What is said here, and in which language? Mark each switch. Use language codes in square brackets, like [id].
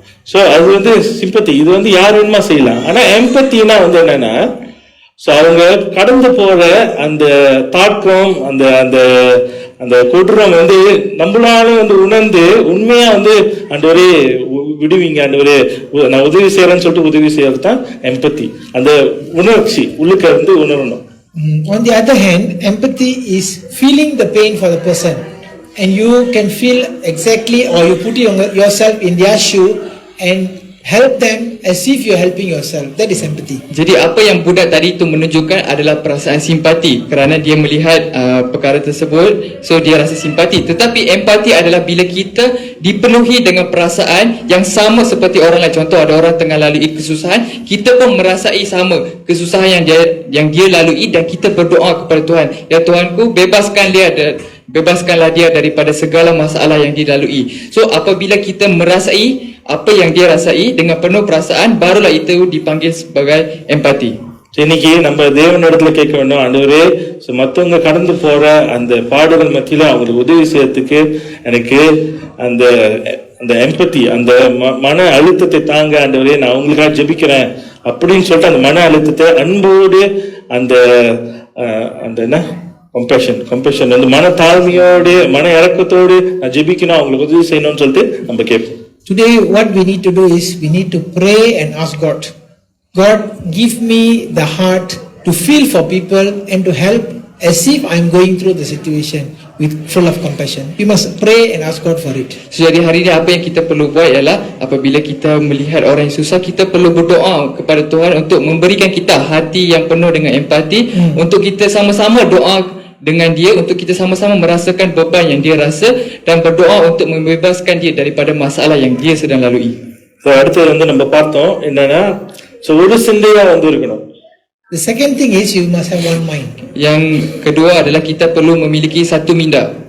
[ta] So அது வந்து sympathy, இது வந்து யார் வேணுமா செய்யலாம். ஆனா எம்பத்தினா வந்து என்னன்னா, ஸோ அவங்க கடந்து போற அந்த தாக்கம், அந்த அந்த அந்த கொடூரம் வந்து நம்மளால வந்து உணர்ந்து உண்மையா வந்து ஆண்டவரே விடுவீங்க, ஆண்டவரே நான் உதவி செய்யறேன்னு சொல்லிட்டு உதவி செய்யறது தான் எம்பத்தி. அந்த உணர்ச்சி உள்ளுக்க இருந்து உணரணும். [en] On the other hand, empathy is feeling the pain for the person, and you can feel exactly, or you put yourself in their shoe and help them as if you're helping yourself. That is empathy. [ms] Jadi apa yang budak tadi itu menunjukkan adalah perasaan simpati kerana dia melihat perkara tersebut, so dia rasa simpati. Tetapi empati adalah bila kita dipenuhi dengan perasaan yang sama seperti orang lain. Contoh, ada orang tengah lalui kesusahan, kita pun merasai sama kesusahan yang dia lalui, dan kita berdoa kepada Tuhan, ya Tuhanku, bebaskanlah dia daripada segala masalah yang dia lalui. So apabila kita merasai apa yang dia rasai dengan penuh perasaan, barulah itu dipanggil sebagai empati. [ta] இன்னைக்கு நம்ம தேவனிடத்துல கேட்க வேண்டும், ஆண்டவரே மற்றவங்க கடந்து போற அந்த பாடுகள் மத்தியில அவங்களுக்கு உதவி செய்யறதுக்கு எனக்கு அந்த அந்த எம்பத்தி, அந்த மன அழுத்தத்தை தாங்க ஆண்டவரே, நான் அவங்களுக்காக ஜெபிக்கிறேன் அப்படின்னு சொல்லிட்டு அந்த மன அழுத்தத்தை அன்போடு அந்த அந்த என்ன கம்பேஷன் வந்து மன தாழ்மையோடு மன இறக்கத்தோடு நான் ஜெபிக்கணும், அவங்களுக்கு உதவி செய்யணும்னு சொல்லிட்டு நம்ம கேட்போம். [en] Today what we need to do is we need to pray and ask God, give me the heart to feel for people and to help as if I'm going through the situation with full of compassion. We must pray and ask God for it. [ms] So jadi hari ini apa yang kita perlu buat ialah apabila kita melihat orang yang susah, kita perlu berdoa kepada Tuhan untuk memberikan kita hati yang penuh dengan empati, untuk kita sama-sama doa dengan dia, untuk kita sama-sama merasakan beban yang dia rasa, dan berdoa untuk membebaskan dia daripada masalah yang dia sedang lalui. [ta] So அடுத்து வந்து நம்ம பார்த்தோம் என்னன்னா, so ஒரு சிந்தையா வந்து இருக்கணும். [en] The second thing is you must have one mind. [ms] Yang kedua adalah kita perlu memiliki satu minda.